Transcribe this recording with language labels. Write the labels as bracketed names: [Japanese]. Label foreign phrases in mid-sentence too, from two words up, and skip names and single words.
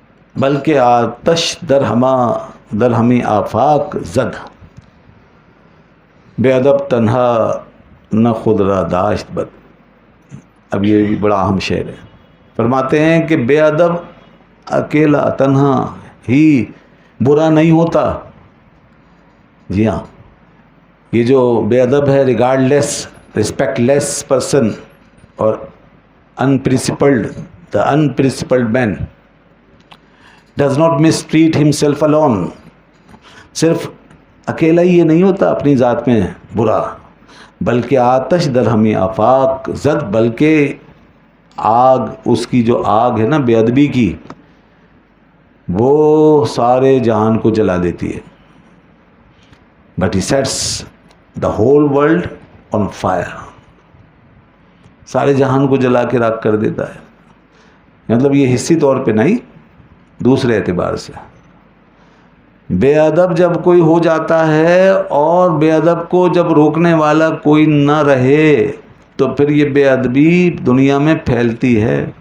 [Persian] بلکہ آتش در ہمیں آفاق زد، بے ادب تنہا نہ خود را داشت بد۔ [Urdu] اب یہ بھی بڑا اہم شعر ہے۔ فرماتے ہیں کہ بے ادب اکیلا تنہا ہی برا نہیں ہوتا۔ جی ہاں، یہ جو بے ادب ہے، [English] regardless, respectless person اور unprincipled, the unprincipled man does not mistreat himself alone. [Urdu] صرف اکیلا ہی یہ نہیں ہوتا اپنی ذات میں برا، بلکہ [Persian] آتش در ہمیں آفاق زد، [Urdu] بلکہ آگ، اس کی جو آگ ہے نا بے ادبی کی، وہ سارے جہان کو جلا دیتی ہے۔ [English] But he sets the whole world on fire. [Urdu] سارے جہان کو جلا کے راکھ کر دیتا ہے۔ مطلب یہ حصی طور پہ نہیں، دوسرے اعتبار سے۔ بے ادب جب کوئی ہو جاتا ہے اور بے ادب کو جب روکنے والا کوئی نہ رہے تو پھر یہ بے ادبی دنیا میں پھیلتی ہے۔